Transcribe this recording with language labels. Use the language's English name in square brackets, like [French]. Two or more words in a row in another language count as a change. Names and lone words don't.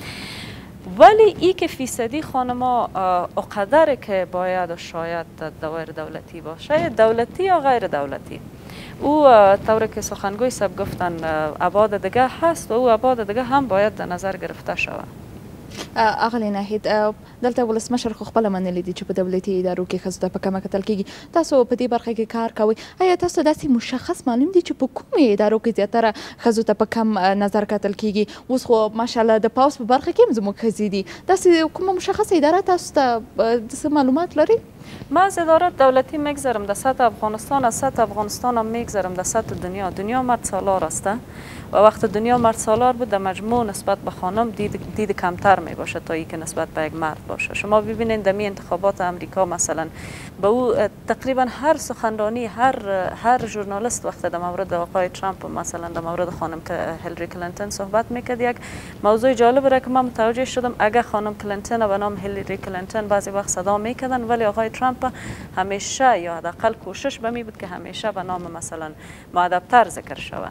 [Persian] ولی ای که فیصدی خانما اقدر که باید و شاید دوایر دولتی باشه، دولتی یا غیر دولتی، او طور که سخنگوی صاحب گفتن ابعاد دیگه هست و او ابعاد دیگه هم باید در نظر گرفته شود. [Pashto] اغلی ناهید دلته ولسمشر خو خپله منلي دي چې په دولتي ادارو کې ښځو ته په کمه کتل کیږي. تاسو په دې برخه کې کار کوئ، ایا تاسو داسې مشخص معلوم دي چې په کومې ادارو کې زیاتره ښځو ته په کم نظر کتل کیږي؟ اوس خو ماشاءالله د پاوس په برخه کې هم زموږ ښځې دي، داسې کومه مشخصه اداره تاسو ته څه معلومات لرئ؟ [Persian] ما از ادارات دولتی میگذرم در سطح افغانستان، از سطح افغانستان هم میگذرم در سطح دنیا مرد سالار است و وقت دنیا مرد سالار بود در مجموع نسبت به خانم دید کمتر می باشه تا ای که نسبت به یک مرد باشه. شما ببینید در انتخابات امریکا مثلا به او تقریبا هر سخنرانی هر ژورنالیست وقت در مورد آقای ترامپ مثلا در مورد خانم هیلاری کلینتون صحبت میکرد، یک موضوع جالب را که من متوجه شدم، اگه خانم کلینتون به نام هیلاری کلینتون بعضی وقت صدا میکردن، ولی آقای ترامپ همیشه یا حداقل کوشش به می بود که همیشه به نام مثلا مؤدب‌تر ذکر شود.